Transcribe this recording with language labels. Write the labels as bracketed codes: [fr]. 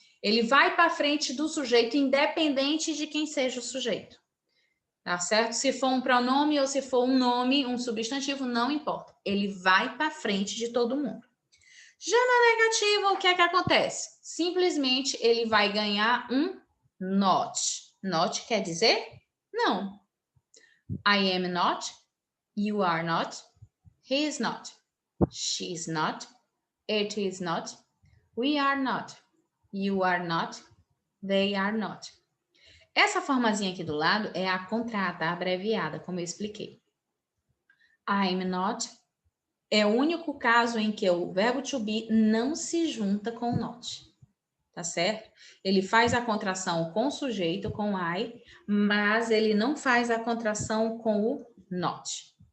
[pt] Ele vai para frente do sujeito, independente de quem seja o sujeito. Tá certo? Se for um pronome ou se for um nome, um substantivo, não importa. Ele vai para frente de todo mundo. Já na negativa, o que é que acontece? Simplesmente ele vai ganhar um not. Not quer dizer não. [en] I am not, you are not, he is not, she is not, it is not, we are not, you are not, they are not. [pt] Essa formazinha aqui do lado é a contrata, a abreviada, como eu expliquei. I'm not é o único caso em que o verbo to be não se junta com not. Tá certo? Ele faz a contração com o sujeito, com I, mas ele não faz a contração com o not.